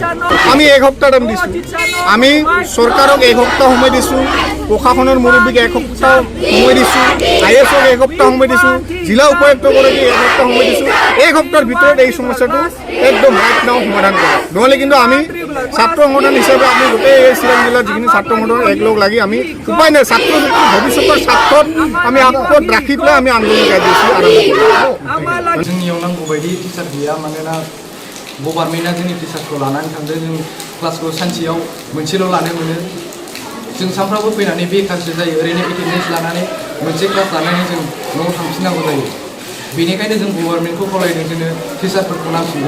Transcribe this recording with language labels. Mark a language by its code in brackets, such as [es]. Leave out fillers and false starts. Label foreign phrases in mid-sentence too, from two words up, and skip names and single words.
[as] আমি 1 সপ্তাহ টাইম দিছোঁ, আমি চৰকাৰক 1 সপ্তাহ সময় দিছোঁ, প্ৰশাসনৰ মুৰব্বীক 1 সপ্তাহ সময় দিছোঁ, IASক 1 সপ্তাহ সময় দিছোঁ, জিলা উপায়ুক্তগৰাকীক 1 সপ্তাহ সময় দিছোঁ। 1 সপ্তাহৰ ভিতৰত এই সমস্যাটো একদম [en] right now [as] সমাধান কৰক। নহ'লে কিন্তু আমি ছাত্ৰ সংগঠন হিচাপে আমি গোটেই এই চিৰাং জিলাৰ যিখিনি ছাত্ৰ সংগঠন একলগ লাগি আমি উপায় নাই ছাত্ৰ ছাত্ৰীৰ ভৱিষ্যতৰ স্বাৰ্থত আমি আগত ৰাখি পেলাই আমি আন্দোলন গাইছোঁ আৰম্ভ কৰিছোঁ। [brx] जोंनियाव नांगौ बायदि टिचार गैया, मानोना गभार्नमेन्टआ जोंनि टिचारखौ लानानै थांदों। जों क्लासखौ सानसेयाव मोनसेल' लानो मोनो। जों सानफ्रामबो फैनानै बेखारसो जायो। ओरैनो एटेन्डेन्स लानानै मोनसे क्लास लानानै जों न'आव थांफिननांगौ जायो। बेनिखायनो जों गभार्नमेन्टखौ खावलायदों जोंनो टिचारफोरखौ नांसिगौ।